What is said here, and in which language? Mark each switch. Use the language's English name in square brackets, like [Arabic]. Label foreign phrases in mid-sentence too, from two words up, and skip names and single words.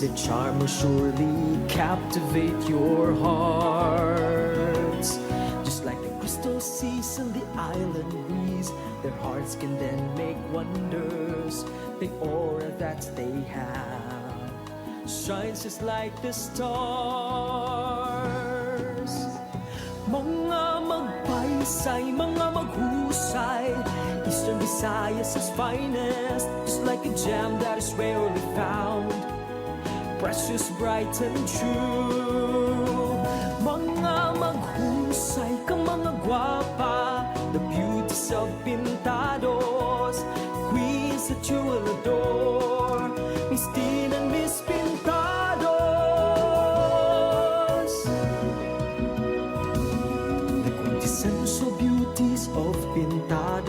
[English] The charm will surely captivate your hearts. Just like the crystal seas and the island breeze, their hearts can then make wonders. The aura that they have shines just like the stars. [Waray] Mga magpaisay, mga maghusay, [English] Eastern Visayas is finest, just like a gem that is rarely found, precious, bright and true. [Waray] Mga maghusay ka mga gwapa, [English] the beauties of Pintados, queens that you will adore, Miss Teen and Miss Pintados. The quintessential beauties of Pintados.